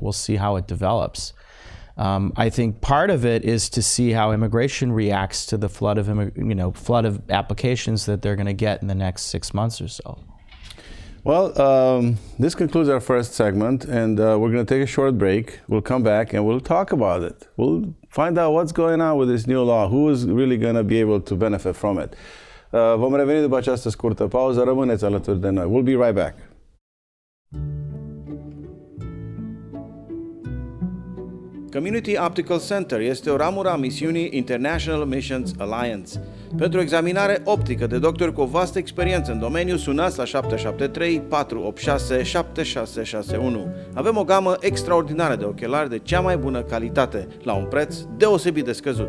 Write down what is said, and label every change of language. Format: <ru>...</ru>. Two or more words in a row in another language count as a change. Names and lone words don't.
<en>We'll see how it develops. I think part of it is to see how immigration reacts to the flood of applications that they're going to get in the next 6 months or so. Well, this concludes our first segment, and we're going to take a short break. We'll come back and we'll talk about it. We'll find out what's going on with this new law, who is really going to be able to benefit from it.</en> <ro>Vom reveni după această scurtă pauză. Rămâneți alături de noi.</ro> <en>We'll be right back.</en> <ro>Community Optical Center este o ramură a misiunii International Missions Alliance. Pentru examinare optică de doctori cu o vastă experiență în domeniu, sunați la 773 486 7661. Avem o gamă extraordinară de ochelari de cea mai bună calitate, la un preț deosebit de scăzut.</ro>